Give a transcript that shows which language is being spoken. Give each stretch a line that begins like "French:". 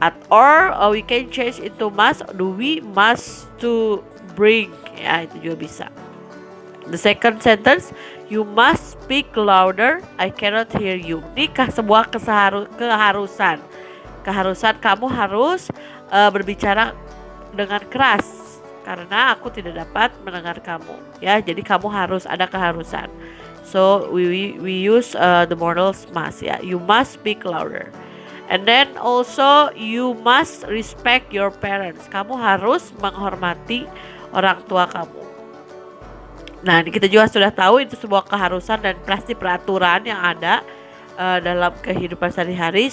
English: Or we can change into must. Do we must to bring? Ya, itu juga bisa. The second sentence, you must speak louder. I cannot hear you. Ini sebuah keharusan.
Indonesian: Keharusan kamu harus berbicara dengan keras karena aku tidak dapat mendengar kamu. Ya, jadi kamu harus, ada keharusan.
English: So we use the modals must ya. You must speak louder. And then also you must respect your parents.
Indonesian: Kamu harus menghormati orang tua kamu. Nah, kita juga sudah tahu itu sebuah keharusan dan pasti peraturan yang ada dalam kehidupan sehari-hari.